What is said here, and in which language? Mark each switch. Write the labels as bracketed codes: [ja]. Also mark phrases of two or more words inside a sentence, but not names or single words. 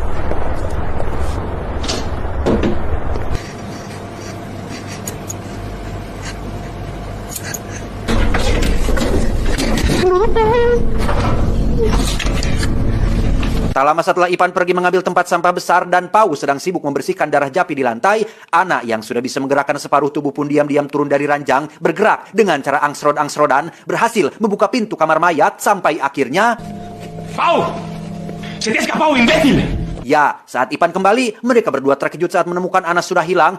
[id] Tak lama setelah Ivan pergi mengambil tempat sampah besar dan Pau sedang sibuk membersihkan darah Japi di lantai, Ana yang sudah bisa menggerakkan separuh tubuh pun diam-diam turun dari ranjang, bergerak dengan cara angsrod-angsrodan, berhasil membuka pintu kamar mayat sampai akhirnya... [es] ¡Pau! ¡Se te ha escapado, imbécil! [id] Ya, saat Ivan kembali, mereka berdua terkejut saat menemukan Ana sudah hilang.